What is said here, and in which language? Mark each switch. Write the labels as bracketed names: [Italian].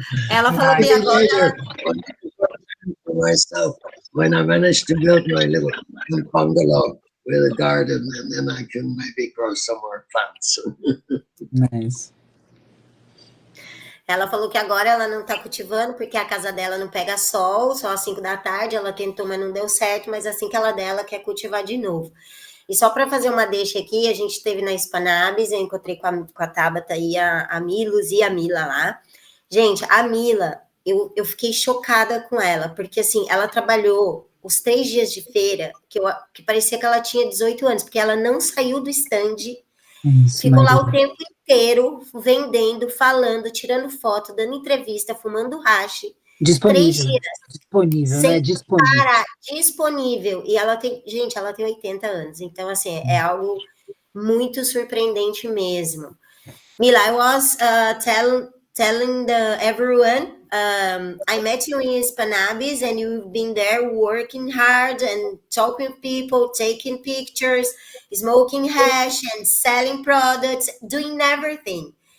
[Portuguese] Ela falou que agora... [English] For myself, when I managed to build my little bungalow with a garden, and then I can maybe grow some more plants. Nice. [Portuguese] Ela falou que agora ela não está cultivando porque a casa dela não pega sol, só às 5 da tarde. Ela tentou, mas não deu certo. Mas assim que ela der, ela quer cultivar de novo. E só para fazer uma deixa aqui, a gente esteve na Spanabis, eu encontrei com a Tabata e a Milos e a Mila lá. Gente, a Mila, eu fiquei chocada com ela, porque assim, ela trabalhou os 3 dias de feira, que parecia que ela tinha 18 anos, porque ela não saiu do stand, ficou lá o tempo inteiro, vendendo, falando, tirando foto, dando entrevista, fumando hash. Disponível. 3 dias. Disponível, sem né? Disponível. parar, disponível. E ela tem, gente, ela tem 80 anos, então assim, é algo muito surpreendente mesmo. [English] Mila, I was telling everyone, I met you in Spanabis and you've been there working hard and talking with people, taking pictures, smoking hash and selling products, doing everything.